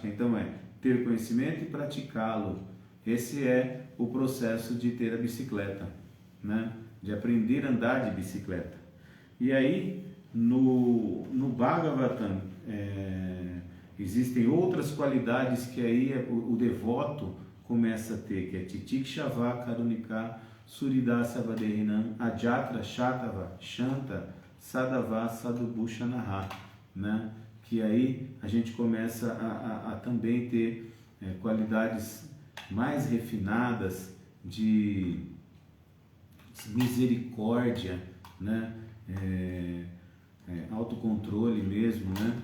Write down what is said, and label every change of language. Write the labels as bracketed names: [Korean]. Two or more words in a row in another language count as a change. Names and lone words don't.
[Portuguese] Então é ter conhecimento e praticá-lo. Esse é o processo de ter a bicicleta, né? De aprender a andar de bicicleta. E aí, no Bhagavatam, existem outras qualidades que aí o devoto começa a ter, que é [Sanskrit] Titikshava, Karunika, Suridasa Vaderinam, Ajatra, Shatava, Shanta, Sadava, Sadhubhushanaha, [Portuguese] né? Que aí a gente começa a também ter qualidades mais refinadas de misericórdia, né? Autocontrole mesmo, né?